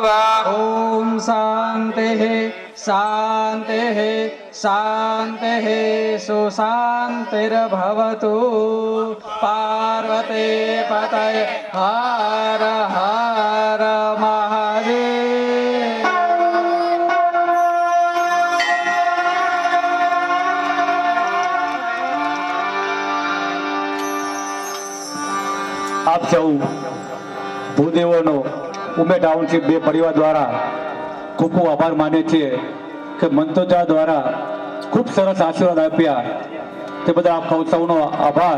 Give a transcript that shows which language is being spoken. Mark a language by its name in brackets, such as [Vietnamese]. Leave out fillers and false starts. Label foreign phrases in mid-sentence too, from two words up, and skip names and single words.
[Sanskrit] ओम शांतिः शांतिः शांतिः सुशांतिर्भवतु पार्वती पतये हर हर महादेव। [Gujarati] આપ સૌ ભૂદેવોનો ઉમે ટાઉનશીપ બે પરિવાર દ્વારા ખૂબ ખૂબ આભાર માને છીએ કે મંતોજા દ્વારા ખૂબ સરસ આશીર્વાદ આપ્યા તે બદલ આપ સૌનો આભાર।